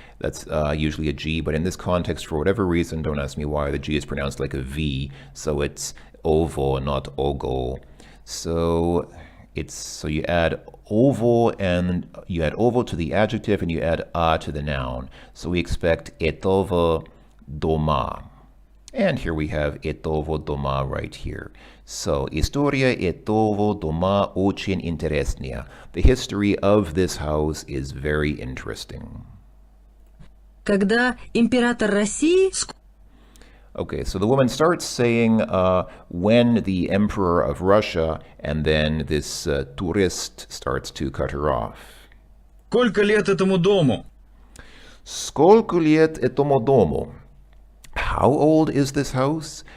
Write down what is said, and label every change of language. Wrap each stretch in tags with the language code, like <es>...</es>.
<en>That's usually a G, but in this context, for whatever reason, don't ask me why, the G is pronounced like a V, so it's ovo, not ogo. So you add ovo, and you add ovo to the adjective, and you add a to the noun. So we expect</en> <ru>этого дома.</ru> <en>And here we have</en> <ru>этого дома</ru> <en>right here.</en> <ru>So, история этого дома очень интересная.</ru> <en>The history of this house is very interesting.</en> <ru>Когда император России...</ru> <en>Okay, so the woman starts saying when the emperor of Russia, and then this tourist starts to cut her off.</en> <ru>Сколько лет этому дому? Сколько лет этому дому?</ru> <en>How old is this house?</en>